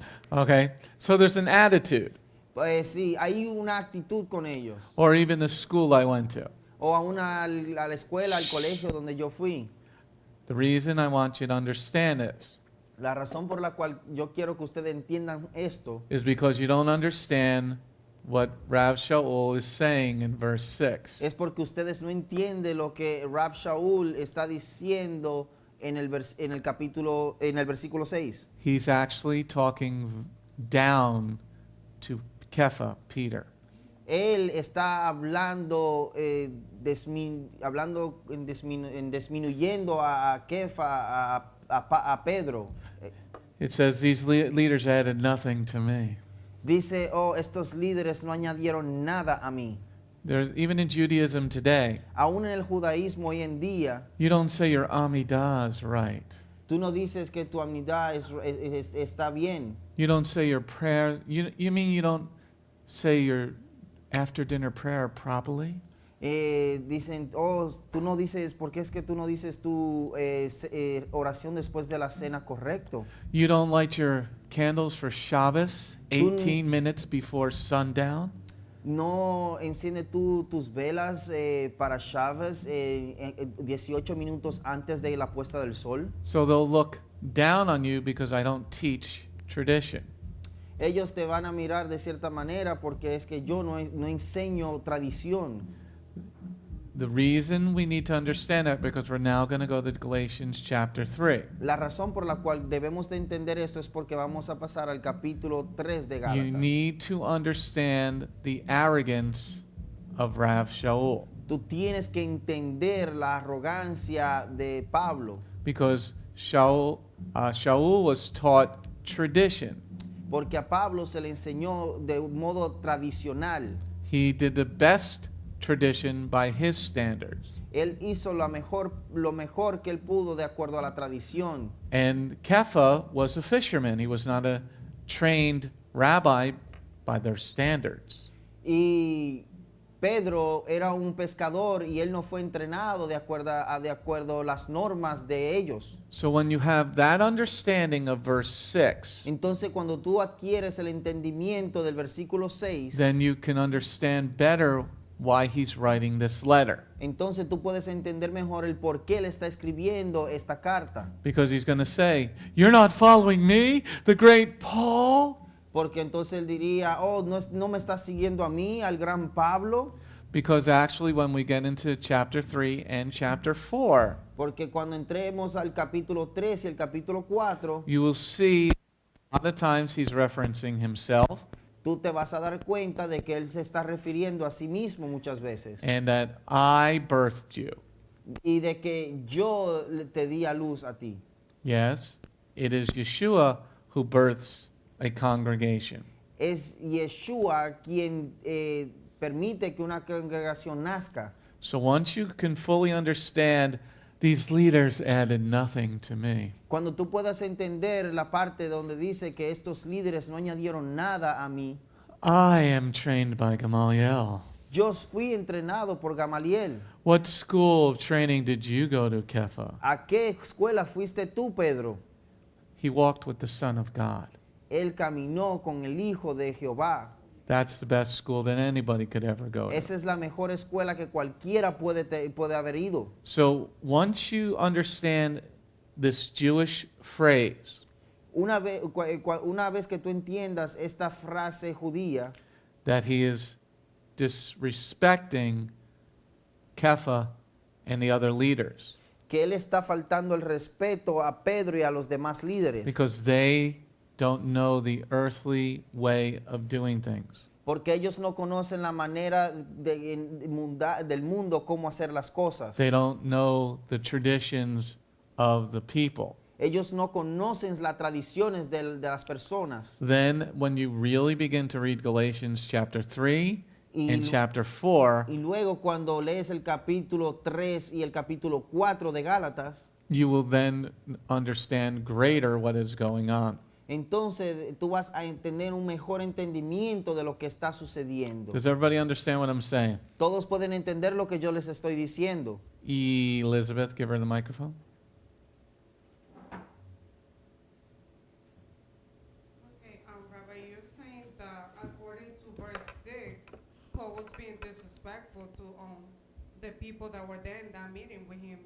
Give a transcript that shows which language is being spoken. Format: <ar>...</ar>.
<en>Okay, so there's an attitude.</en> <es>sí, hay una actitud con ellos.</es> <en>Or even the school I went to.</en> <es>O a la escuela, al colegio donde yo fui.</es> <en>The reason I want you to understand this</en> <es>La razón por la cual yo quiero que ustedes entiendan esto</es> <en>is because you don't understand what Rav Shaul is saying in verse 6.</en> <es>es porque ustedes no entienden lo que Rab Shaul está diciendo en el versículo 6.</es> <en>He's actually talking down to Kepha, Peter.</en> <es>Él está hablando, disminuyendo a Kefa, a Pedro.</es> <en>It says, these leaders added nothing to me.</en> <es>Dice, oh, estos líderes no añadieron nada a mí.</es> <en>There's, even in Judaism today,</en> <es>Aún en el judaísmo hoy en día,</es> <en>you don't say your Amidah is right.</en> <es>tú no dices que tu amnidad está bien.</es> <en>You don't say your prayer. You mean you don't say your after dinner prayer properly?</en> <es>Dicen, oh, tú no dices, ¿por qué es que tú no dices tu oración después de la cena correcto?</es> <en>You don't light your candles for Shabbos 18 minutes before sundown?</en> <es>No enciende tú tus velas para Shabbos 18 minutos antes de la puesta del sol.</es> <en>So they'll look down on you because I don't teach tradition.</en> <es>Ellos te van a mirar de cierta manera porque es que yo no enseño tradición.</es> <en>The reason we need to understand that because we're now going to go to Galatians chapter 3.</en> <es>La razón por la cual debemos de entender esto es porque vamos a pasar al capítulo 3 de</es> <en>You</en> <es>Gálatas.</es> <en>need to understand the arrogance of Rav Shaul</en> <es>Tú tienes que entender la arrogancia de Pablo,</es> <en>because Shaul was taught tradition.</en> <es>porque a Pablo se le enseñó de un modo tradicional.</es> <en>He did the best tradition by his standards.</en> <es>Él hizo lo mejor que él pudo de acuerdo a la tradición.</es> <en>And Kepha was a fisherman. He was not a trained rabbi by their standards.</en> <es>Y Pedro era un pescador y él no fue entrenado de acuerdo a las normas de ellos.</es> <en>So when you have that understanding of verse 6,</en> <es>Entonces cuando tú adquieres el entendimiento del versículo 6,</es> <en>then you can understand better why he's writing this letter.</en> <es>entonces tú puedes entender mejor el por qué él está escribiendo esta carta.</es> <en>Because he's going to say, "You're not following me, the great Paul?"</en> <es>Porque entonces él diría, oh, no me estás siguiendo a mí, al gran Pablo.</es> <en>Because actually when we get into chapter 3 and chapter 4,</en> <es>Porque cuando entremos al capítulo 3 y el capítulo 4,</es> <en>you will see a lot of times he's referencing himself</en> <es>tú te vas a dar cuenta de que él se está refiriendo a sí mismo muchas veces.</es> <en>and that I birthed you.</en> <es>Y de que yo te di a luz a ti.</es> <en>Yes, it is Yeshua who births a congregation.</en> <es>Es Yeshua quien permite que una congregación nazca.</es> <en>So once you can fully understand, these leaders added nothing to me.</en> <es>Cuando tú puedas entender la parte donde dice que estos líderes no añadieron nada a mí,</es> <en>I am trained by Gamaliel.</en> <es>Yo fui entrenado por Gamaliel.</es> <en>What school of training did you go to, Kepha?</en> <es>¿A qué escuela fuiste tú, Pedro?</es> <en>He walked with the Son of God.</en> <es>Él caminó con el Hijo de Jehová.</es> <en>That's the best school that anybody could ever go</en> <es>Esa</es> <en>to.</en> <es>es la mejor escuela que cualquiera puede haber ido.</es> <en>So once you understand this Jewish phrase,</en> <es>Una vez que tú entiendas esta frase judía,</es> <en>that he is disrespecting Kepha and the other leaders</en> <es>que él está faltando el respeto a Pedro y a los demás líderes,</es> <en>because they don't know the earthly way of doing things.</en> <es>porque ellos no conocen la manera del mundo cómo hacer las cosas.</es> <en>They don't know the traditions of the people.</en> <es>Ellos no conocen las tradiciones de las personas.</es> <en>Then when you really begin to read Galatians chapter 3</en> <es>Y</es> <en>and</en> <es>lu-</es> <en>chapter 4,</en> <es>Y luego cuando lees el capítulo 3 y el capítulo 4 de Gálatas,</es> <en>you will then understand greater what is going on.</en> <es>entonces tú vas a tener un mejor entendimiento de lo que está sucediendo.</es> <en>Does everybody understand what I'm saying?</en> <es>Todos pueden entender lo que yo les estoy diciendo.</es> <en>Elizabeth, give her the microphone. Okay, Rabbi, you're saying that according to verse 6, Paul was being disrespectful to the people that were there in that meeting with him.</en>